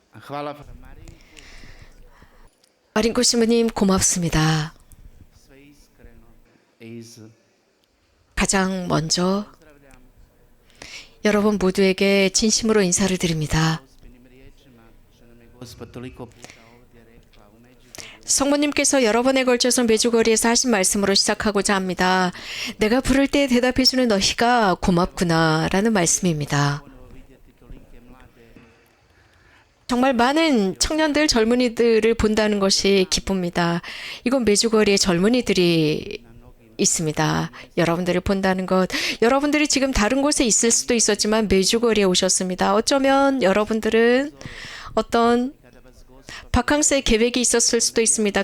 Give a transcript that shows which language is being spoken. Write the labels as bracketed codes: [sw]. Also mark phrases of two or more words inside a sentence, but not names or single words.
[hr] Hvala [ko] 마린코 신부님 고맙습니다. [hr] sve iskreno iz [ko] 가장 먼저 여러분 모두에게 진심으로 인사를 드립니다. [hr] uspjenim riječima što nam je Gospod toliko puta ovdje rekla u Međugorju. [ko] 성모님께서 여러 번에 걸쳐서 메주거리에서 하신 말씀으로 시작하고자 합니다. 내가 부를 때 대답해주는 너희가 고맙구나 라는 말씀입니다. [hr] Ponovo vidjeti tolike mlade [ko] 정말 많은 청년들, 젊은이들을 본다는 것이 기쁩니다. 이건 메주거리에 젊은이들이 있습니다. 여러분들을 본다는 것, 여러분들이 지금 다른 곳에 있을 수도 있었지만 메주거리에 오셨습니다. 어쩌면 여러분들은 어떤 바캉스의 계획이 있었을 수도 있습니다.